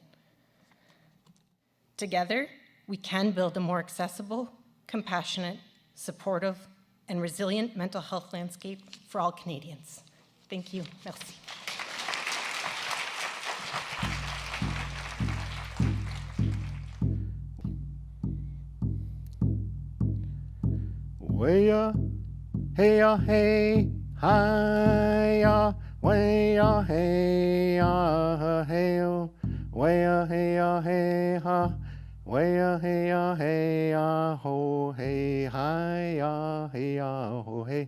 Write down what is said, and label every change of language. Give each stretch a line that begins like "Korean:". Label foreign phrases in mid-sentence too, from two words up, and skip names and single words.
English: Together, we can build a more accessible, compassionate, supportive, and resilient mental health landscape for all Canadians. Thank you. Merci. Way ya, hey ya, hey, hi ya, way ya, hey ya, hey yo, way ya, hey ya, hey ha, way ya, hey ya, ho, hey, hi ya, ho, hey.